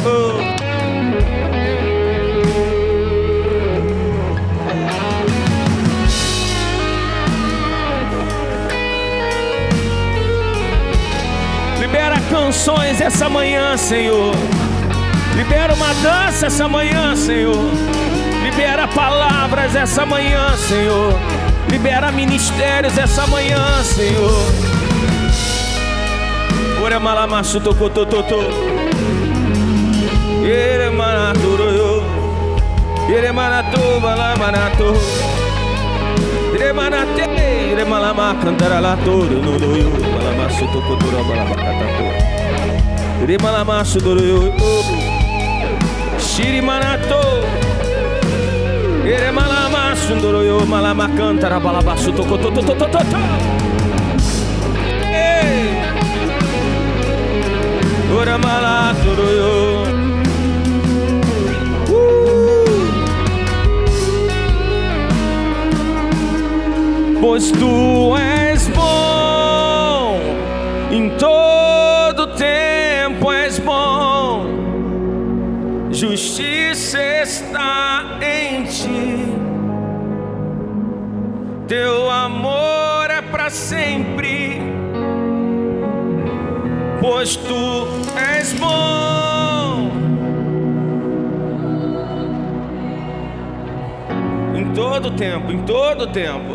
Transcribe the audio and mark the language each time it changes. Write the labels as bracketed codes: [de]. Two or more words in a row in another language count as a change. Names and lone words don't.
[pt] Libera canções essa manhã, Senhor. Libera uma dança essa manhã, Senhor. Libera palavras essa manhã, Senhor. Libera ministérios essa manhã, Senhor. Ora malamaço tocotototo. Ere manaturo. Ere manatu balamanato. Ere manate. Ere malama cantaralato. No doyo balamaço tocotura balabacatato. Ere malamaço doyo. Shiri manato. Ere malama sundoroyo malama cantara balabaço tocotototototo. Ora malatoroyo. Pois tu és bom, em todo tempo és bom, justiça está em ti, teu amor é para sempre, pois tu és bom, em todo tempo, em todo tempo.